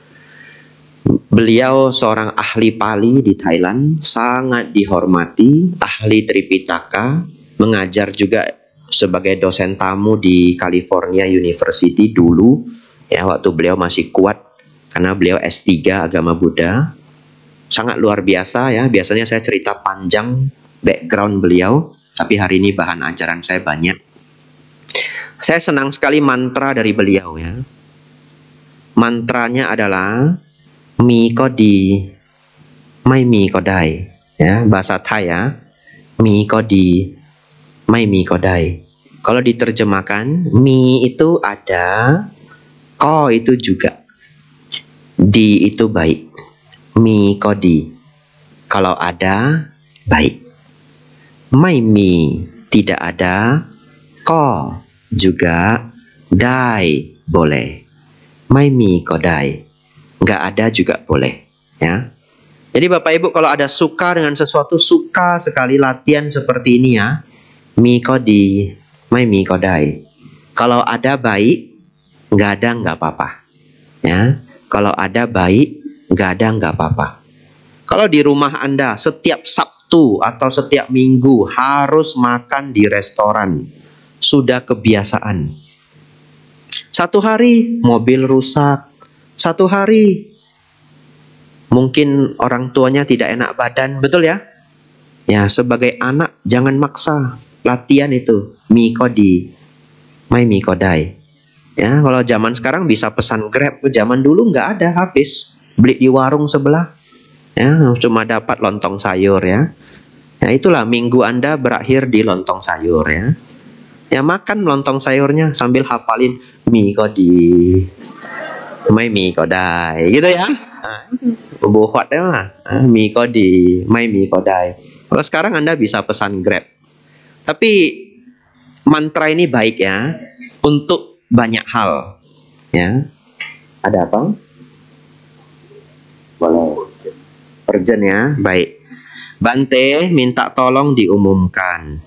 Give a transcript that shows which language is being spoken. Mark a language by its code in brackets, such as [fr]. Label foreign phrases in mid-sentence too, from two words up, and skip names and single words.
[id] Beliau seorang ahli Pali di Thailand, sangat dihormati, ahli Tripitaka, mengajar juga sebagai dosen tamu di California University dulu, ya, waktu beliau masih kuat, karena beliau S3 agama Buddha. Sangat luar biasa ya, biasanya saya cerita panjang background beliau, tapi hari ini bahan ajaran saya banyak. Saya senang sekali mantra dari beliau ya. Mantranya adalah [th] มีก็ดี ไม่มีก็ได้. [id] Ya, bahasa Thai ya. [th] มีก็ดี ไม่มีก็ได้. [id] Kalau diterjemahkan, mi itu ada, ko itu juga, di itu baik. [th] มีก็ดี, [id] kalau ada, baik. [th] ไม่มี, [id] tidak ada, ko juga, dai, boleh. [th] ไม่มีก็ได้, [id] nggak ada juga boleh ya. Jadi Bapak Ibu kalau ada suka dengan sesuatu, suka sekali latihan seperti ini ya. [th] มีก็ดี ไม่มีก็ได้. [id] Kalau ada baik, nggak ada nggak apa-apa ya. Kalau ada baik, nggak ada nggak apa-apa. Kalau di rumah Anda setiap Sabtu atau setiap Minggu harus makan di restoran, sudah kebiasaan. Satu hari mobil rusak, satu hari mungkin orang tuanya tidak enak badan, betul ya? Ya, sebagai anak jangan maksa, latihan itu [th] มีก็ดี ไม่มีก็ได้. [id] Ya, kalau zaman sekarang bisa pesan Grab, zaman dulu nggak ada, habis beli di warung sebelah. Ya, cuma dapat lontong sayur ya. Ya, itulah minggu Anda berakhir di lontong sayur ya. Ya, makan lontong sayurnya sambil hafalin [th] มีก็ดี ไม่มีก็ได้, [id] gitu ya. Buat ya lah. [th] มีก็ดี ไม่มีก็ได้. [id] Kalau sekarang Anda bisa pesan Grab. Tapi mantra ini baik ya untuk banyak hal. Ya. Ada apa? Boleh. Urgent ya. Baik. Bante minta tolong diumumkan.